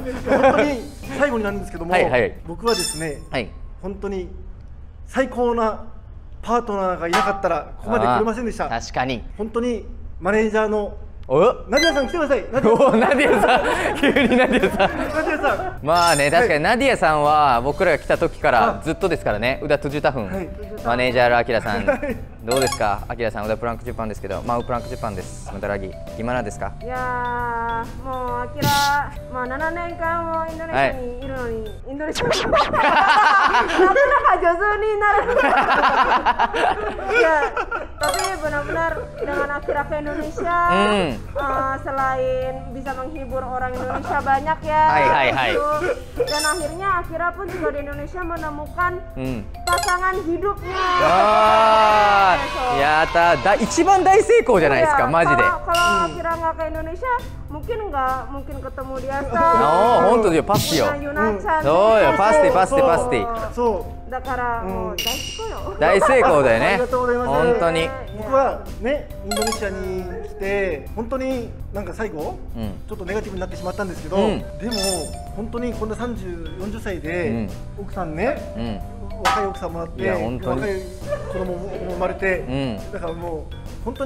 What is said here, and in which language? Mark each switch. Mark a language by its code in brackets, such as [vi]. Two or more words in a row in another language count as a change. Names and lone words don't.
[ja] 本当に最後になるんですけども僕はですね本当に最高なパートナーがいなかったらここまで来れませんでした。確かに本当にマネージャーのナディアさん来てください。ナディアさん急にナディアさん。まあね確かにナディアさんは僕らが来た時からずっとですからね。 [id] udah 7 tahun [ja] マネージャーAkiraさんどうですかAkira さん。 [id] udah Prank Jepang [ja] ですけど [id] mau Prank Jepang [ja] です [id] sebentar lagi gimana [ja] ですか。いやもうAkira7年間もインドネシアにいるのにインドネシアなかなか上手になる。いや [id] Tapi benar-benar dengan Akira ke Indonesia, selain bisa menghibur orang Indonesia banyak ya. Hai. Dan akhirnya Akira pun juga di Indonesia menemukan pasangan hidupnya. [ja] やった、一番大成功じゃないですか、マジで。 [id] Kalau Akira nggak ke Indonesia, mungkin ketemu dia. [ja] 本当だよ、パスティよ。そうよ、パスティ。そう。だからもう大成功よ。大成功だよね。ありがとうございます。本当に。僕はね、インドネシアに来て本当になんか最後、ちょっとネガティブになってしまったんですけど、でも本当にこんな30、40歳で奥さんね、若い奥さんもらって、若い子供も生まれて、だからもう本当に。